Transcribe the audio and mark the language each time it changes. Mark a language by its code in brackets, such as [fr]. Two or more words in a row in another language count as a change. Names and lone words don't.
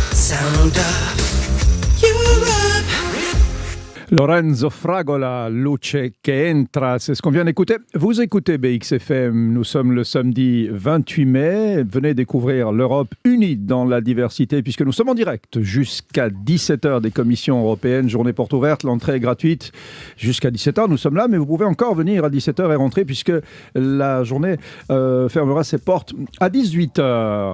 [fr] Sound of Europe. Lorenzo Fragola, Luce che entra, c'est ce qu'on vient d'écouter. Vous écoutez BXFM, nous sommes le samedi 28 mai. Venez découvrir l'Europe unie dans la diversité, puisque nous sommes en direct jusqu'à 17h des commissions européennes. Journée porte ouverte, l'entrée est gratuite jusqu'à 17h. Nous sommes là, mais vous pouvez encore venir à 17h et rentrer, puisque la journée fermera ses portes à 18h.